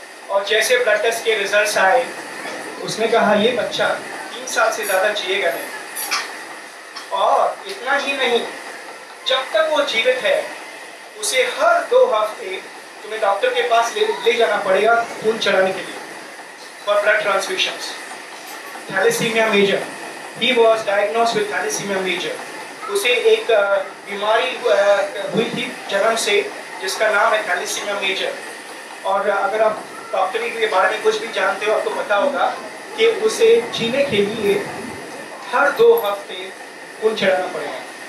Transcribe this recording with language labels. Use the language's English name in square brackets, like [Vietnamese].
[Hindi] और जैसे blood test के रिजल्ट्स आए, उसने कहा ये बच्चा 3 साल से ज़्यादा जिएगा नहीं। और इतना ही नहीं, जब तक वो जीवित है उसे हर 2 हफ्ते तुम्हें डॉक्टर के पास ले जाना पड़ेगा खून चढ़ाने के लिए, [English] For blood transfusions. Thalassemia major, he was diagnosed with thalassemia major। [Hindi] उसे एक बीमारी हुई थी जन्म से जिसका नाम है थैलेसीमिया मेजर। और अगर आप डॉक्टरी के बारे में कुछ भी जानते हो, आपको पता होगा कि उसे जीने के लिए हर 2 हफ्ते खून चढ़ाना पड़ेगा।